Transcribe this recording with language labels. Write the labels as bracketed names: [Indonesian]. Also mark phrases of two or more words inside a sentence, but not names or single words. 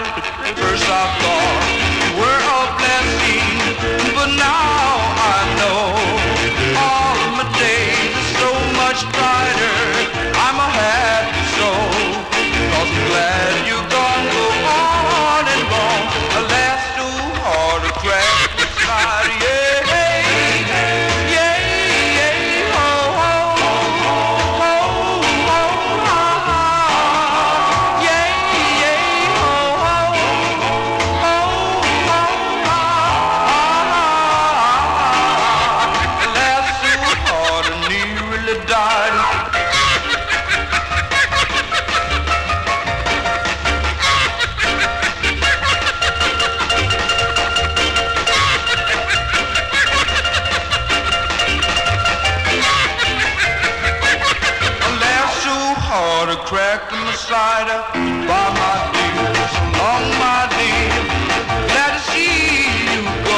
[English] First I thought you were a blessing, but now I know all of my days are so much brighter. I'm a happy soul, 'cause I'm glad you're gone, go on and wrong. I laughed so hard I cracked my side. Yeah, yeah, yeah, ho, ho, ho, ho, ho, ha, ha. Yeah, yeah, ho, ho, ho, ho, ha, ha. I laughed so hard I nearly died. Hard to crack my side up by my dear, so long my dear, glad to see you go.